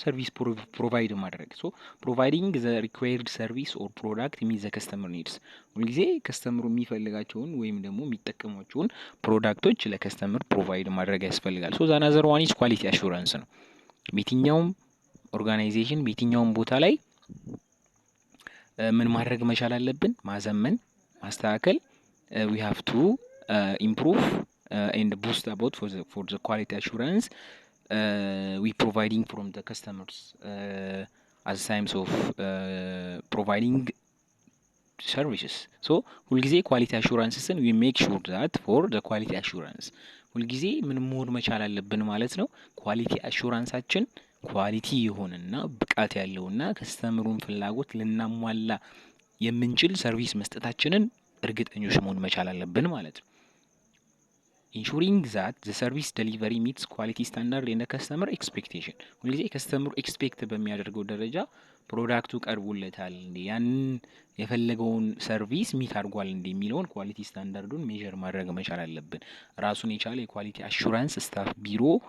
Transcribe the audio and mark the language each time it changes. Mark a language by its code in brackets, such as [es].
[am] ሰርቪስ ፕሮቫይድ ማድረግ። [en] ፕሮቫይዲንግ ዘ ሪኳየርድ ሰርቪስ ኦር ፕሮዳክት ሚት ዘ ከስተመር ኒድስ። [am] ሁልጊዜ ከስተመሩ የሚፈልጋቸውን ወይም ደግሞ የሚጠቀሟቸውን ፕሮዳክቶች ለከስተመር ፕሮቫይድ ማድረግ ያስፈልጋል። [en] ዘ አናዘር ዋን ኢዝ ኳሊቲ አሹራንስ [am] ነው። በየትኛውም ኦርጋናይዜሽን በየትኛውም ቦታ ላይ ምን ማድረግ መቻል አለብን? ማዘመን፣ ማስተካከል [en] we have to improve and boost about for the quality assurance we providing from the customers as times of providing services. [am] ሁልጊዜ ኳሊቲ አሹራንስን [en] we make sure that for the quality assurance [am] ሁልጊዜ ምን መሆን መቻል አለብን ማለት ነው? ኳሊቲ አሹራንሳችን ኳሊቲ የሆነና ብቃት ያለውና ከስተመሩን ፍላጎት ልናሟላ የምንችል ሰርቪስ መስጠታችንን እርግጠኞች መሆን መቻል አለብን ማለት ነው። [en] ኢንሹሪንግ ዛት ዘ ሰርቪስ ዴሊቨሪ ሚትስ ኳሊቲ ስታንዳርድ ኤንድ ከስተመር ኤክስፔክቴሽን። [am] ሁልጊዜ ከስተመሩ ኤክስፔክት በሚያደርገው ደረጃ ፕሮዳክቱ ቀርቦለታል እንዴ፣ ያንን የፈለገውን ሰርቪስ ሚት አድርጓል እንዴ የሚለውን ኳሊቲ ስታንዳርዱን ሜዠር ማድረግ መቻል አለብን። ራሱን የቻለ የኳሊቲ አሹራንስ ስታፍ ቢሮ